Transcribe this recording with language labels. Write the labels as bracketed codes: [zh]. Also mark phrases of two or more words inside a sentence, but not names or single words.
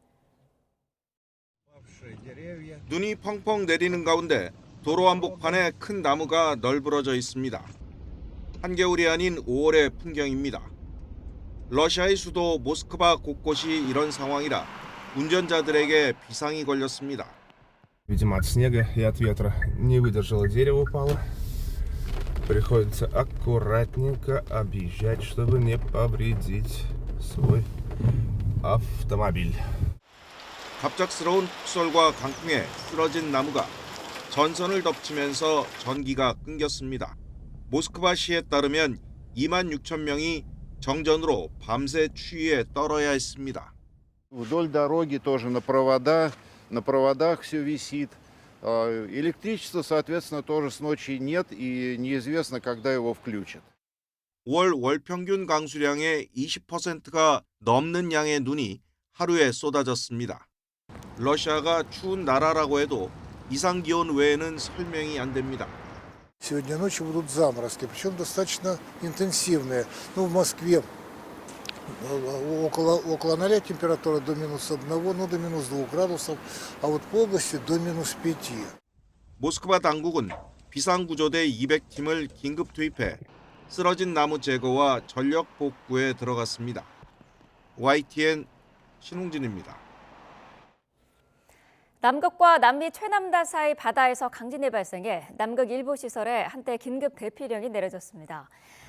[ko] 눈이 펑펑 내리는 가운데 도로 한복판에 큰 나무가 널브러져 있습니다. 한겨울이 아닌 5월의 풍경입니다. 러시아의 수도 모스크바 곳곳이 이런 상황이라 운전자들에게 비상이 걸렸습니다. [ru] Видимо, от снега и от ветра не выдержало, дерево упало. Приходится аккуратненько объезжать, чтобы не повредить свой автомобиль. [ko] 갑작스러운 폭설과 강풍에 쓰러진 나무가 전선을 덮치면서 전기가 끊겼습니다. 모스크바시에 따르면 2만 6천 명이 정전으로 밤새 추위에 떨어야 했습니다. [ru] Вдоль дороги тоже на проводах все висит. Электричества, соответственно, тоже с ночи нет и неизвестно, когда его включат. [ko] 5월 월 평균 강수량의 20%가 넘는 양의 눈이 하루에 쏟아졌습니다. 러시아가 추운 나라라고 해도 이상 기온 외에는 설명이 안 됩니다. [ru] Сегодня ночью будут заморозки, причем достаточно интенсивные. В Москве около 0 температура до -1, до -2 градусов, а вот по области до -5. [ko] 모스크바 당국은 비상구조대 200팀을 긴급 투입해 쓰러진 나무 제거와 전력 복구에 들어갔습니다. YTN 신웅진입니다. 남극과 남미 최남단 사이 바다에서 강진이 발생해 남극 일부 시설에 한때 긴급 대피령이 내려졌습니다.